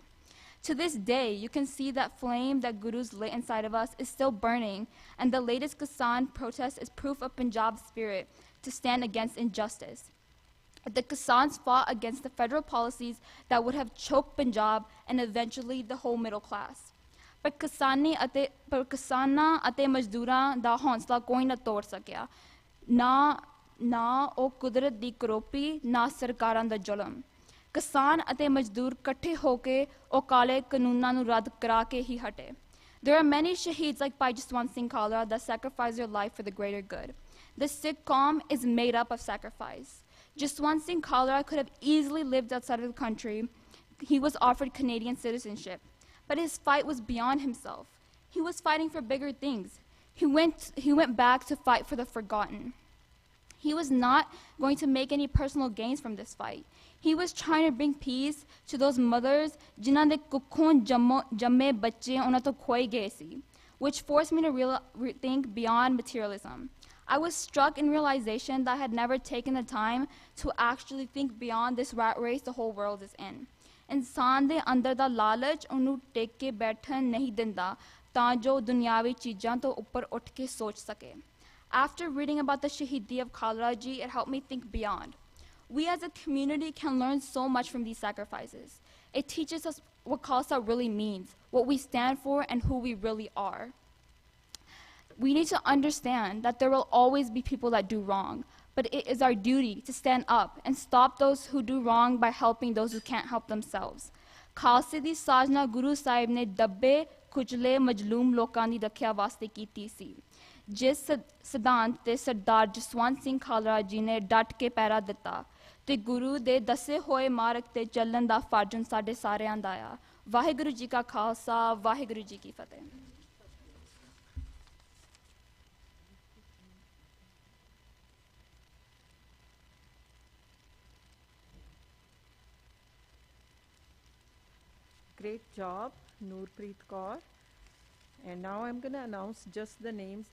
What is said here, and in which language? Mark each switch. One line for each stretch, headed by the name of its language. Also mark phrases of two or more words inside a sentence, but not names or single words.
English: To this day, you can see that flame that Guru's lit inside of us is still burning, and the latest Kisan protest is proof of Punjab's spirit to stand against injustice. The Kisans fought against the federal policies that would have choked Punjab and eventually the whole middle class.
Punjabi: ਪਰ ਕਿਸਾਨਾਂ ਅਤੇ ਮਜ਼ਦੂਰਾਂ ਦਾ ਹੌਸਲਾ ਕੋਈ ਨਾ ਤੋੜ ਸਕਿਆ, ਨਾ ਉਹ ਕੁਦਰਤ ਦੀ ਕਰੋਪੀ, ਨਾ ਸਰਕਾਰਾਂ ਦਾ ਜ਼ੁਲਮ। ਕਿਸਾਨ ਅਤੇ ਮਜ਼ਦੂਰ ਇਕੱਠੇ ਹੋ ਕੇ ਉਹ ਕਾਲੇ ਕਾਨੂੰਨਾਂ ਨੂੰ ਰੱਦ ਕਰਾ ਕੇ ਹੀ ਹਟੇ।
English: There are many shaheeds like Bhai Jaswant Singh Kalra that sacrifice their life for the greater good. The Sikh Qaum is made up of sacrifice. Jaswant Singh Kalra could have easily lived outside of the country, he was offered Canadian citizenship. But his fight was beyond himself. He was fighting for bigger things. He went back to fight for the forgotten. He was not going to make any personal gains from this fight. He was trying to bring peace to those mothers
Punjabi: ਜਿਨ੍ਹਾਂ ਦੇ ਕੁੱਖੋਂ ਜੰਮੇ ਬੱਚੇ ਉਨ੍ਹਾਂ ਤੋਂ ਖੋਏ ਗਏ ਸੀ,
English: which forced me to think beyond materialism. I was struck in realization that I had never taken the time to actually think beyond this rat race the whole world is in.
Punjabi: ਇਨਸਾਨ ਦੇ ਅੰਦਰ ਦਾ ਲਾਲਚ ਉਹਨੂੰ ਟੇਕ ਕੇ ਬੈਠਣ ਨਹੀਂ ਦਿੰਦਾ ਤਾਂ ਜੋ ਦੁਨਿਆਵੀ ਚੀਜ਼ਾਂ ਤੋਂ ਉੱਪਰ ਉੱਠ ਕੇ ਸੋਚ ਸਕੇ.
English: After reading about the Shahidi of Khalra Ji, it helped me think beyond. We as a community can learn so much from these sacrifices. It teaches us what Khalsa really means, what we stand for, and who we really are. We need to understand that there will always be people that do wrong, but it is our duty to stand up and stop those who do wrong by helping those who can't help themselves.
Punjabi: ਖਾਲਸਾ ਦੀ ਸਾਜਨਾ ਗੁਰੂ ਸਾਹਿਬ ਨੇ ਦੱਬੇ ਕੁਚਲੇ ਮਜ਼ਲੂਮ ਲੋਕਾਂ ਦੀ ਰੱਖਿਆ ਵਾਸਤੇ ਕੀਤੀ ਸੀ. ਜਿਸ ਸਿਧਾਂਤ ਤੇ ਸਰਦਾਰ ਜਸਵੰਤ ਸਿੰਘ ਖਾਲੜਾ ਜੀ ਨੇ ਡਟ ਕੇ ਪਹਿਰਾ ਦਿੱਤਾ ਤੇ ਗੁਰੂ ਦੇ ਦੱਸੇ ਹੋਏ ਮਾਰਗ ਤੇ ਚੱਲਣ ਦਾ ਫਰਜ਼ ਸਾਡੇ ਸਾਰਿਆਂ ਦਾ ਆ. ਵਾਹਿਗੁਰੂ ਜੀ ਕਾ ਖਾਲਸਾ, ਵਾਹਿਗੁਰੂ ਜੀ ਕੀ ਫਤਿਹ.
English: Great job, Noorpreet Kaur. And now I'm going to announce just the names.